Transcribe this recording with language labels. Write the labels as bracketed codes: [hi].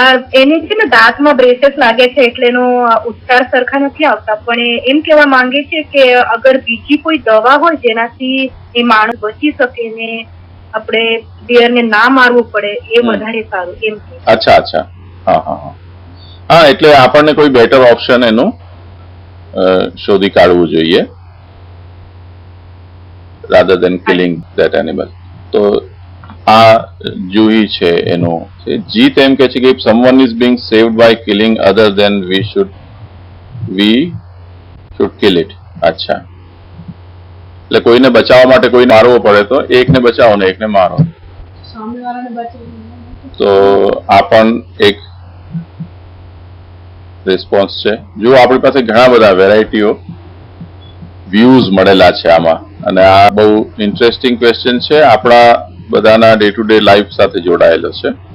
[gu] એને છે ને દાંતમાં બ્રેસેસ લાગે છે, એટલે એનો ઉચ્ચાર સરખા નથી આવતા, પણ એ એમ કહેવા માંગે છે કે અગર બીજી કોઈ દવા હોય જેનાથી એ માણસ બચી શકે ને આપણે ડિયરને ના મારવું પડે, એ વધારે સારું એમ. અચ્છા, અચ્છા, હા હા હા હા. એટલે આપણને કોઈ બેટર ઓપ્શન એનું શોધી કાઢવું જોઈએ [en] rather than killing that animal. [gu] તો આ જુહી છે એનું. જીત એમ કે છે કે [en] if someone is being saved by killing other then we should kill it. [gu] અચ્છા, એટલે કોઈને બચાવવા માટે કોઈ મારવો પડે તો એકને બચાવો ને એકને મારો, તો આ પણ એક રિસ્પોન્સ છે. જો આપણી પાસે ઘણા બધા વેરાયટીઓ વ્યૂઝ મળેલા છે આમાં, અને આ બહુ ઇન્ટરેસ્ટિંગ ક્વેશ્ચન છે, આપણા બધાના ડે ટુ ડે લાઈફ સાથે જોડાયેલો છે.